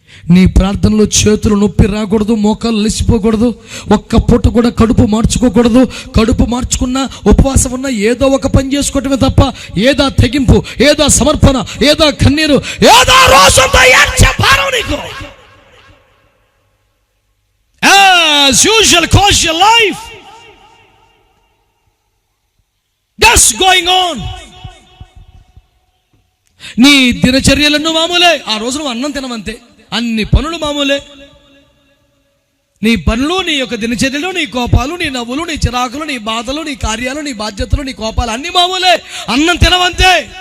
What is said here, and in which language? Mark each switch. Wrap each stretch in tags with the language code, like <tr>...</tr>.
<te>నీ ప్రార్థనలో చేతులు నొప్పి రాకూడదు, మోకాలు లెసిపోకూడదు, ఒక్క పూట కూడా కడుపు మార్చుకోకూడదు. కడుపు మార్చుకున్నా, ఉపవాసం ఉన్నా ఏదో ఒక పని చేసుకోవటమే తప్ప ఏదా తెగింపు, ఏదా సమర్పణ, ఏదా కన్నీరు, ఏదా రోజంతా ఏడ్చే భారం నీకు.</te> <en>As usual, cause your life just going on.</en> <te>నీ దినచర్యలను మామూలే, ఆ రోజు నువ్వు అన్నం తినమంతే, అన్ని పనులు మామూలే. నీ పనులు, నీ యొక్క దినచర్యలు, నీ కోపాలు, నీ నవ్వులు, నీ చిరాకులు, నీ బాధలు, నీ కార్యాలు, నీ బాధ్యతలు, నీ కోపాలు అన్ని మామూలే. అన్నం తినవంతే.</te>